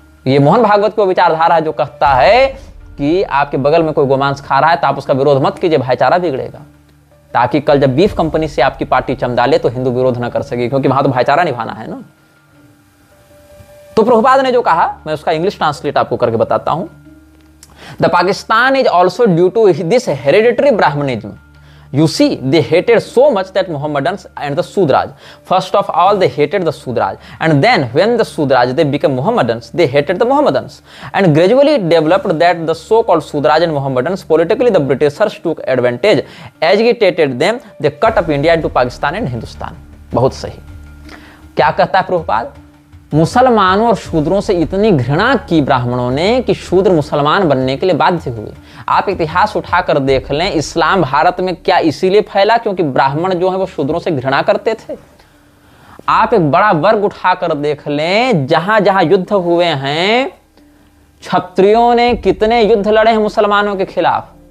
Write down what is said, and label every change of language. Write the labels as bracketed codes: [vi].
[hi] यह मोहन भागवत की विचारधारा है जो कहता है कि आपके बगल में कोई गोमांस खा रहा है तो आप उसका विरोध मत कीजिए, भाईचारा बिगड़ेगा, ताकि कल जब बीफ कंपनी से आपकी पार्टी चमदा ले तो हिंदू विरोध न कर सके, क्योंकि वहां तो भाईचारा निभाना है ना। तो प्रभुपाद ने जो कहा, मैं उसका इंग्लिश ट्रांसलेट आपको करके बताता हूं। [en] The Pakistan is also due to this hereditary Brahmanism You see, they hated so much that Mohammedans and the Sudraj. First of all, they hated the Sudraj, and then when the Sudraj they became Mohammedans, they hated the Mohammedans, and gradually it developed that the so-called Sudraj and Mohammedans politically the Britishers took advantage, agitated them, they cut up India into Pakistan and Hindustan. [hi] बहुत सही। क्या कहता है प्रभुपाद? मुसलमानों और शूद्रों से इतनी घृणा की ब्राह्मणों ने कि शूद्र मुसलमान बनने के लिए बाध्य हुए। आप इतिहास उठाकर देख लें, इस्लाम भारत में क्या इसीलिए फैला क्योंकि ब्राह्मण जो है वो शूद्रों से घृणा करते थे? आप एक बड़ा वर्ग उठाकर देख लें, जहां जहां युद्ध हुए हैं, क्षत्रियों ने कितने युद्ध लड़े हैं मुसलमानों के खिलाफ।